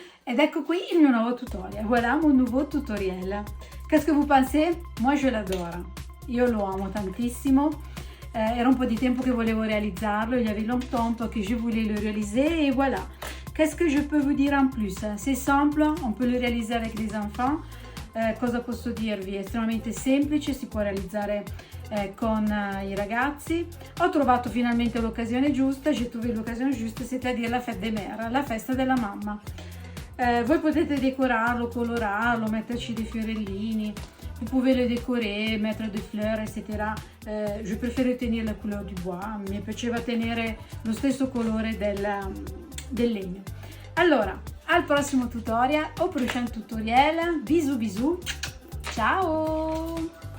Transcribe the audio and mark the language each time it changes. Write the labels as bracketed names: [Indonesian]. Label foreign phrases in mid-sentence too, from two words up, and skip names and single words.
[Italian] Ed ecco qui il mio nuovo tutorial. [French] Voilà mon nouveau tutoriel. Qu'est-ce que vous pensez? Moi je l'adore. [Italian] Io lo amo tantissimo. Era un po' di tempo che volevo realizzarlo. [French] Il y avait longtemps que je voulais le réaliser. Et voilà. Qu'est-ce que je peux vous dire en plus? C'est simple, on peut le réaliser avec les enfants. [Italian] Cosa posso dirvi? È estremamente semplice, si può realizzare con i ragazzi. Ho trovato finalmente l'occasione giusta, [French] j'ai trouvé [Italian] l'occasione giusta, [French] c'est-à-dire la fête des mères, [Italian] la festa della mamma. Voi potete decorarlo, colorarlo, metterci dei fiorellini, [French] vous pouvez le décorer, mettre des fleurs, etc. Je préfère tenere la couleur du bois, [Italian] mi piaceva tenere lo stesso colore del legno. Allora, al prossimo tutorial, [French] au prochain tutoriel, bisous bisous, ciao!